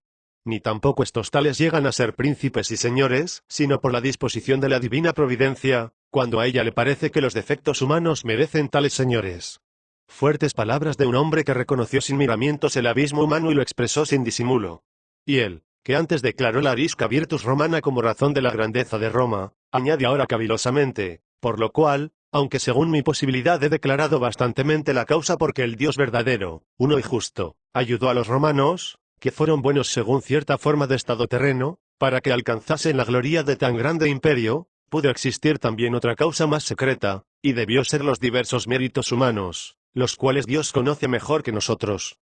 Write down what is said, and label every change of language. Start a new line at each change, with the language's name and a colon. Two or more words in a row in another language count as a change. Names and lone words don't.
Spanish: Ni tampoco estos tales llegan a ser príncipes y señores, sino por la disposición de la divina providencia, cuando a ella le parece que los defectos humanos merecen tales señores. Fuertes palabras de un hombre que reconoció sin miramientos el abismo humano y lo expresó sin disimulo. Y él, que antes declaró la arisca
Latin: virtus romana
Spanish: como razón de la grandeza de Roma, añade ahora cavilosamente, por lo cual, aunque según mi posibilidad he declarado bastantemente la causa porque el Dios verdadero, uno y justo, ayudó a los romanos, que fueron buenos según cierta forma de estado terreno, para que alcanzasen la gloria de tan grande imperio, pudo existir también otra causa más secreta, y debió ser los diversos méritos humanos, los cuales Dios conoce mejor que nosotros.